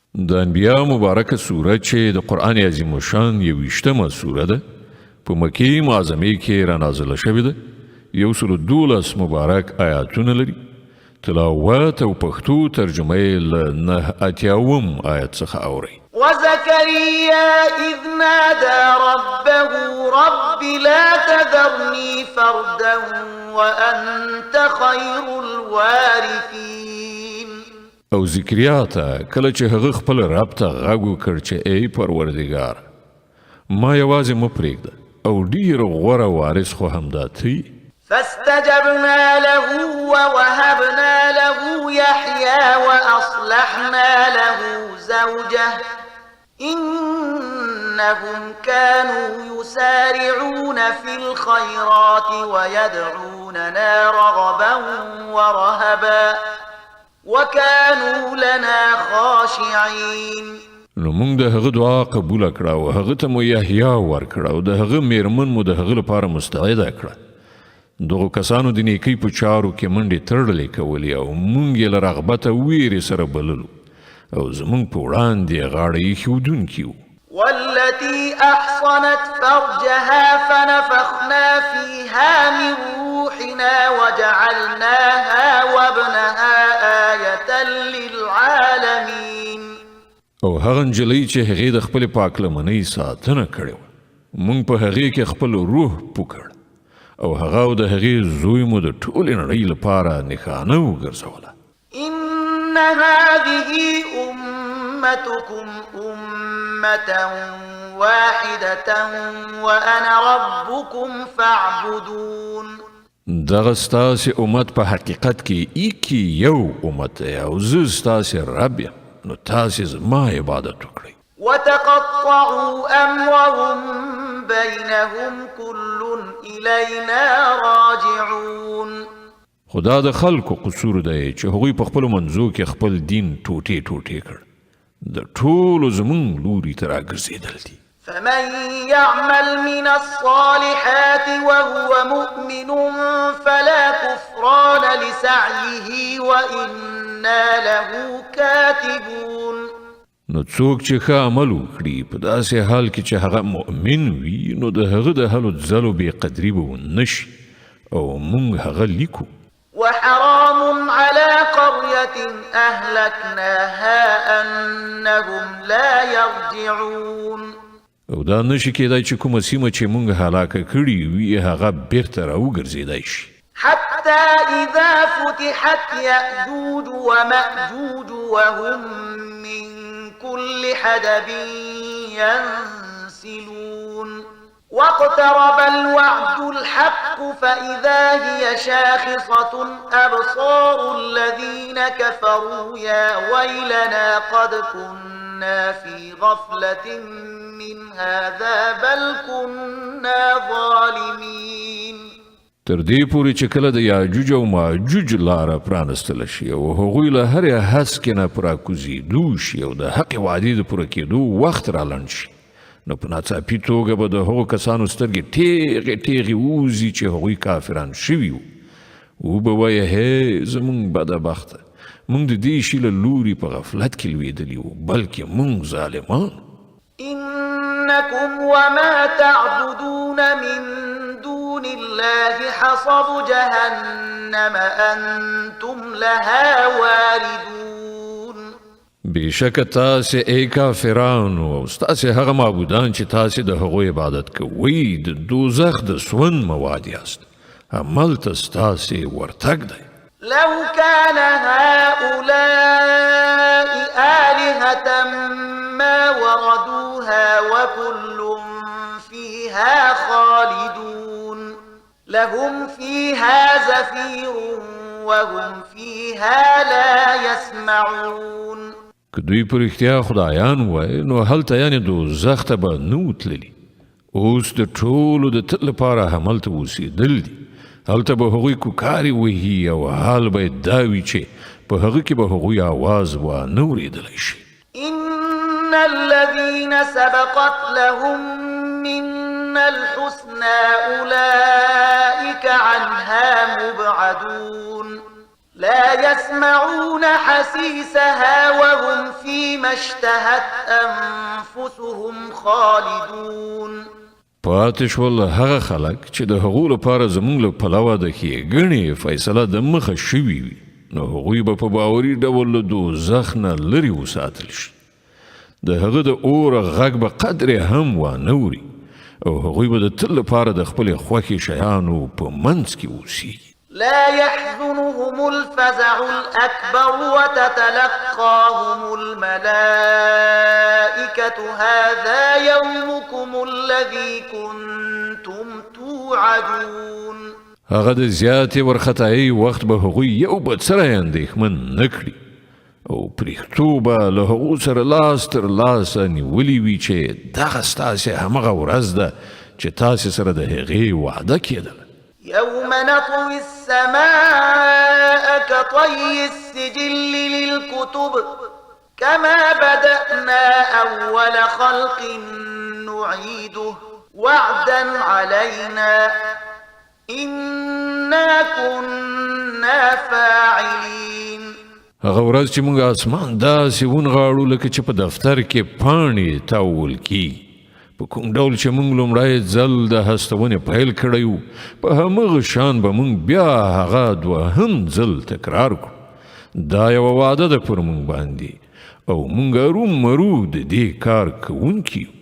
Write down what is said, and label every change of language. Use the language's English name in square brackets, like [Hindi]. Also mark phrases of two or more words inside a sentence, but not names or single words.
[Pashto] د انبیاء مبارکه سوره چې د قرآن عظیم الشان 21مه سوره ده په مکې معظمې کې را نازله شوې ده 112 مبارک آیاتونه لري تلاوت او پښتو ترجمه یې له 89 آیت څخه اوري [Arabic] وزكريا إذ نادى ربه رب لا تذرني فردا وأنت خير الوارثين [Pashto] او زکریا ته کله چې هغه خپل رب ته غږ وکړ چې ای پروردګار ما یوازې مه پرېږده او ډېر غوره وارث خو همدا ته [Arabic] فاستجبنا له ووهبنا له يحيى وأصلحنا له زوجه إنهم كانوا يسارعون في الخيرات ويدعوننا رغبا ورهبا وكانوا لنا خاشعين [Pashto] نو موږ د هغه دعا قبول کړه او هغه ته مو یحیی ورکړه او د هغه میرمن مو د هغه لپاره مستعده کړه دغه کسانو د نیکی په چارو کې منډې تړلې کولې او موږ یې له رغبته ویرې سره بللو او زموږ په وړاندې غاړه ایښودونکي وو [Arabic] والتي أحصنت فرجها فنفخنا فيها من روحنا وجعلناها وابنها آية للعالمين [Pashto] او هغه نجلۍ چې هغې د خپلې پاکلمنۍ ساتنه کړې وه موږ په هغې کې خپل روح پوکړ او هغه او د هغې زوی مو د ټولې نړۍ لپاره نښانه وګرځوله [Arabic] إن هذه أمتكم أمة واحدة وأنا ربكم فاعبدون [Pashto] دغه ستاسې امت په حقیقت کې ایکی یو امت دی او زه ستاسې رب یم نو تاسې زما عبادت وکړئ [Arabic] وتقطعوا أمرهم بينهم كل إلينا راجعون [Pashto] خدا د خلکو قصور دی چې هغوی په خپلو منځو کې خپل دین ټوټې ټوټې کړ د ټولو زمونږ لوري ته راګرځېدل دي [Arabic] فمن يعمل من الصالحات وهو مؤمن فلا كفران لسعيه وإنا له كاتبون [Pashto] نو څوک چې ښه عمل وکړي په داسې حال کې چې هغه مؤمن وي نو د هغه د هلو ځلو بې قدري به ونه شي او موږ هغه لیکو [Arabic] وحرام على قرية أهلكناها أنهم لا يرجعون [Pashto] او دا نشي کېدای چې کومه سیمه چې موږ هلاکه کړي وي هغه بیرته راوګرځېدای شي [Arabic] حتى إذا فتحت يأجوج ومأجوج وهم من كل حدب ينسلون واقترب الوعد الحق فإذا هي شاخصة أبصار الذين كفروا يا ويلنا قد كنا في غفلة من هذا بل كنا ظالمين [Pashto] تر دې پورې چې کله د یاجوج او ماجوج لاره پرانستله شي او هغوی له هرې هسکې نه په راکوزېدو شي او د حقې وعدې د پوره کېدو وخت رالنډ شي نو په ناڅاپي توګه به د هغو کسانو سترګې ټیغې ټیغې ووځي چې هغوی کافران شوي وو وبه وایه هی زموږ بده بخته موږ د دې شي له لوري په غفلت کې لوېدلي وو بلکې موږ ظالمان [Arabic] إنكم وما تعبدون من دون الله حصب جهنم أنتم لها واردون [Pashto] بېشکه تاسې ای کافرانو او ستاسې هغه معبودان چې تاسې د هغوی عبادت کوئ د دوزخ د سون مواد یاست هملته ستاسې ورتګ دی [Arabic] لو كان هؤلاء آلهة ما وردوها وكل فيها خالدون لهم فيها زفير وهم فيها لا يسمعون [Pashto] که دوی په رښتیا خدایان وای نو هلته یعنې دوزخ ته به نه وتللي اوس د ټولو د تل لپاره هملته اوسېدل دي هلته به هغوی کوکارې وهي او حال به یې دا وي چې په هغه کې به هغوی آواز وانه اورېدلی شي [Arabic] إن الذين سبقت لهم منا الحسنى أولئك عنها مبعدون لا يسمعون حسيسها وهم فيما اشتهت أنفسهم خالدون. [Pashto] پاتې شول هغه خلک چې د هغو لپاره زموږ له پلوه د ښېګڼې فیصله د مخه شوي وي، نو هغوی به په باوري ډول له دوزخ نه لرې وساتل شي. د هغه د اوره غږ به قدرې هم وانه اوري او هغوی به د تل لپاره د خپلې خوښې شیانو په منځ کې اوسیږي. [Arabic] لا يحزنهم الفزع الأكبر وتتلقاهم الملائكة هذا يومكم الذي كنتم توعدون. [Pashto] هغه د زیاتې ورختایي وخت به هغوی یو بل سره اندېښمن نه کړي او پرېښتو به له هغو سره لاس تر لاسه نیولي وي چې دغه ستاسې همغه ورځ ده چې تاسې سره د هغې وعده کېدله. [Arabic] يوم نطوي السماء كطي السجل للكتب كما بدأنا أول خلق نعيده وعدا علينا إنا كنا فاعلين. [Pashto] هغه ورځ چې موږ اسمان داسې ونغاړو لکه چې په دفتر کې پاڼې تاول کیږي. په کوم ډول چې موږ لومړی ځل د هستونې پیل کړی وو، په همغه شان به موږ بیا هغه دوهم ځل تکرار کړو. دا یوه وعده ده پر موږ باندې او موږ ارومرو د دې کار کوونکي یو.